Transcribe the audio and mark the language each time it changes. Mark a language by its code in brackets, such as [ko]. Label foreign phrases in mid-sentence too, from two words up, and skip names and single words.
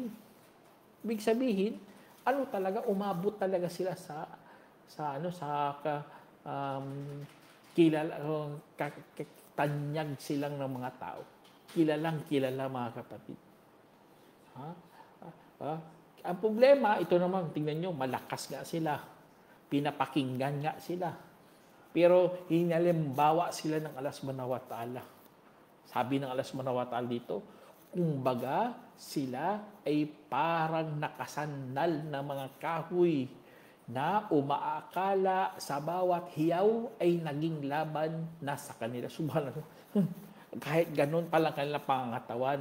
[tl] Ibig sabihin, talaga, umabot talaga sila tanyag silang ng mga tao. Kilalang kilala, mga kapatid. Ang problema, ito naman, tingnan nyo, malakas nga sila. Pinapakinggan nga sila. Pero hinalimbawa sila ng [ar] الله سبحانه وتعالى. [tl] Sabi ng [ar] الله سبحانه وتعالى [tl] dito, kumbaga sila ay parang nakasandal na mga kahoy na umaakala sa bawat hiyaw ay naging laban na sa kanila. Subhanallah. Kahit ganun palang kanilang pangangatawan.